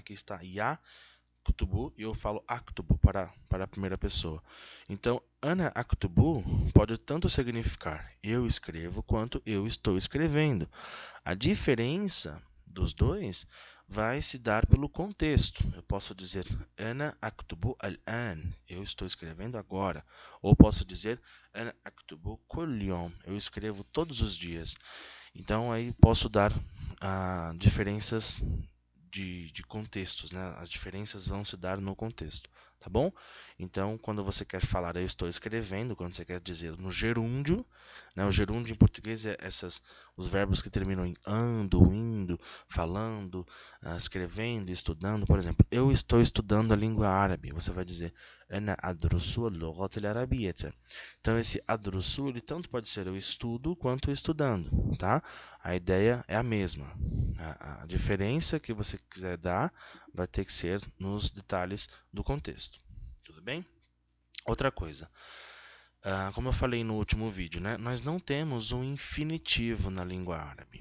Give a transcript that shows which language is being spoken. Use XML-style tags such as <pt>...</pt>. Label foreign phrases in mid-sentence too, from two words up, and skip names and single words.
<pt>Aqui está yaktubu e eu falo aktubu para a primeira pessoa. Então,</pt> <ar>أنا أكتب</ar> <pt>pode tanto significar eu escrevo quanto eu estou escrevendo. A diferença dos dois vai se dar pelo contexto. Eu posso dizer</pt> <ar>أنا أكتب الآن,</ar> <pt>eu estou escrevendo agora. Ou posso dizer</pt> <ar>أنا أكتب كل يوم,</ar> <pt>eu escrevo todos os dias. Então aí posso dar diferenças de contextos, né? As diferenças vão se dar no contexto, tá bom? Então, quando você quer falar eu estou escrevendo, quando você quer dizer no gerúndio, né? O gerúndio em português é os verbos que terminam em ando, indo, falando, escrevendo, estudando. Por exemplo, eu estou estudando a língua árabe. Você vai dizer</pt> <ar>أنا أدرس اللغة العربية.</ar> <pt>Então, esse adrusu, ele tanto pode ser eu estudo quanto estudando, tá? A ideia é a mesma. A diferença que você quiser dar vai ter que ser nos detalhes do contexto. Tudo bem? Outra coisa. Como eu falei no último vídeo, né, nós não temos um infinitivo na língua árabe.</pt>